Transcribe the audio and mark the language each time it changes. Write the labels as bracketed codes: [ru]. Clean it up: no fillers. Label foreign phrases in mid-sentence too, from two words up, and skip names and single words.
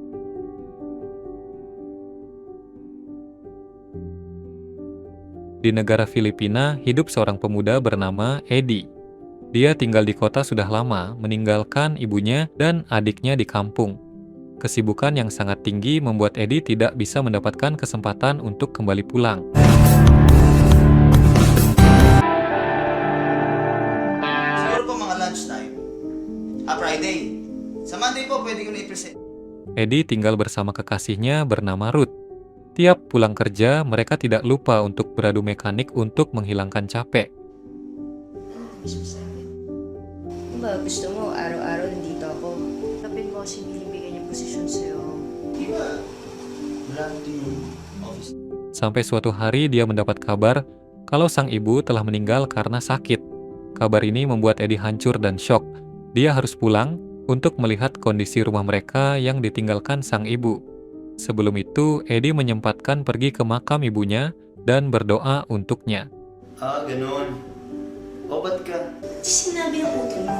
[id] Di negara Filipina, hidup seorang pemuda bernama Eddie. Dia tinggal di kota sudah lama, meninggalkan ibunya dan adiknya di kampung. Kesibukan yang sangat tinggi membuat Eddie tidak bisa mendapatkan kesempatan untuk kembali pulang. [tl] Siguro po mga lunchtime. Friday. Sa Monday po, pwede ko na i-present. [id] Eddie tinggal bersama kekasihnya bernama Ruth. Tiap pulang kerja, mereka tidak lupa untuk beradu mekanik untuk menghilangkan capek. [tl] Mismo sa'kin. Kung ba gusto mo, araw-araw nandito ako. Kapit mo kasi binibigay niyang posisyon sa'yo. Di ba? Wala yung office. [id] Sampai suatu hari dia mendapat kabar kalau sang ibu telah meninggal karena sakit. Kabar ini membuat Eddie hancur dan syok. Dia harus pulang untuk melihat kondisi rumah mereka yang ditinggalkan sang ibu. Sebelum itu, Eddie menyempatkan pergi ke makam ibunya dan berdoa untuknya. [tl] Ah, ganun. O, ba't ka? Sinabi ng utol mo.